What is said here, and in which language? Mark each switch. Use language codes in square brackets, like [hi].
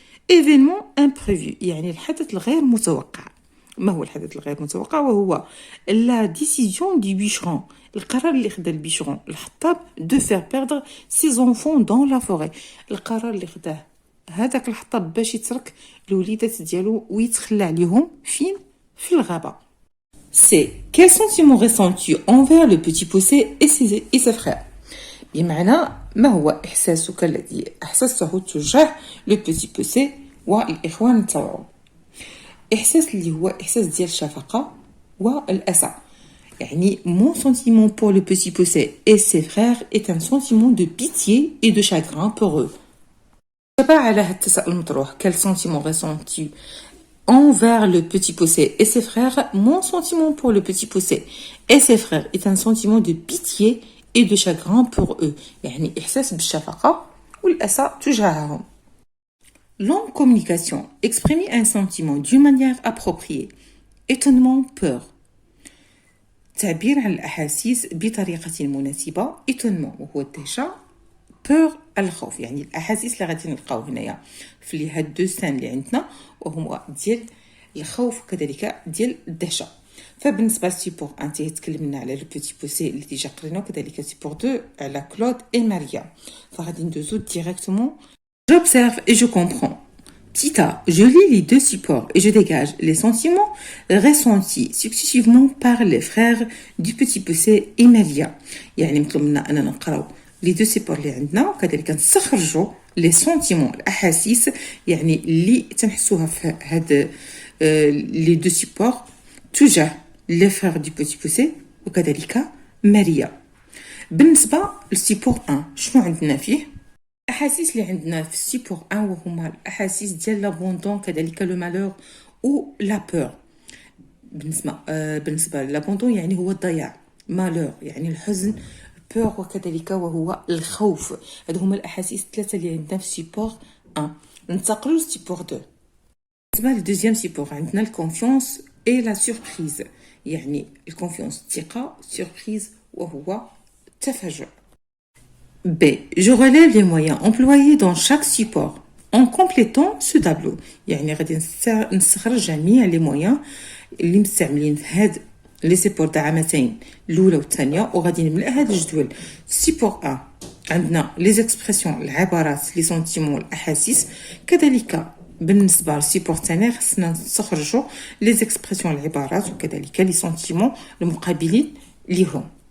[ar] ايفينمون امبريفو يعني الحدث الغير متوقع. ما هو الحدث الغير متوقع؟ وهو لا ديسيزيون دي بيشرون القرار اللي خدا البيشرون الحطاب دو فير بيردر سي زونفون دون لا فوري. القرار اللي خداه هذاك الحطاب باش يترك الوليدات ديالو ويتخلى عليهم فين؟ في الغابه. [fr] سي quel sentiment ressens-tu envers le petit poussé et ses frères. [ar] بمعنى ما هو احساسك الذي احسسته تجاه لو بيتي بوسي والاخوان تاعو. احساس اللي هو احساس ديال الشفقه والاسى. [fr] يعني mon sentiment pour le petit poussé et ses frères est un sentiment de pitié et de chagrin pour eux. [ar] تبع على هذا التساؤل المطروح [fr] quel sentiment ressens-tu envers le petit poussé et ses frères. Mon sentiment pour le petit poussé et ses frères est un sentiment de pitié et de chagrin pour eux. [ar] يعني إحساس بالشفقة والأسى تجاههم. [fr] Longue communication. Exprimer un sentiment d'une manière appropriée. Étonnement, peur. [ar] تعبير عن الأحاسيس بطريقة مناسبة. Étonnement وهو الدهشة. بور الخوف. يعني الاحاسيس اللي غادي نلقاو هنايا في هاد دو سان اللي عندنا وهما ديال الخوف وكذلك ديال الدهشه. فبالنسبه لسيبور 1 تكلمنا على لو بيتي بوسي اللي ديجا قرينا وكذلك سيبور 2 على كلود اي ماريا. فغادي ندوزو ديريكتومون. [fr] J'observe et je comprends. Petit A, je lis les deux supports et je dégage les sentiments ressentis successivement par les frères du petit poussé et Maria. [ar] يعني مطلوب منا اننا نقراو لي دو سيبور اللي عندنا وكذلك نستخرجوا لي سونتيمون الاحاسيس يعني اللي تنحسوها في هاد لي دو سيبور تجاه لي فرير دو بيتي بوسي وكذلك ماريا. بالنسبه للسيبور 1 شنو عندنا فيه؟ الاحاسيس اللي عندنا في السيبور 1 وهما الاحاسيس ديال لابوندون كذلك لو مالور او لا بور. بالنسبه لابوندون يعني هو الضياع، مالور يعني الحزن، بور وكذلك وهو الخوف. هادو هما الاحاسيس الثلاثه اللي عندنا في سيبور 1. ننتقلوا لسيبور 2. بالنسبه للدوزيام سيبور عندنا الكونفيونس اي لا سوربريز. يعني الكونفيونس الثقه، سوربريز وهو التفاجؤ. [fr] B. Je relève les moyens employés dans chaque support en complétant ce tableau. [ar] يعني غادي نستخرج جميع لي مويان اللي مستعملين في هاد لي سيبور دعامتين الاولى والثانيه وغادي نملأ هذا الجدول. سيبور 1 عندنا لي زيكسبرسيون العبارات لي سونتيمون الاحاسيس. كذلك بالنسبه للسيبور الثاني خصنا نستخرجوا لي زيكسبرسيون العبارات وكذلك لي سونتيمون المقابلين ليهم.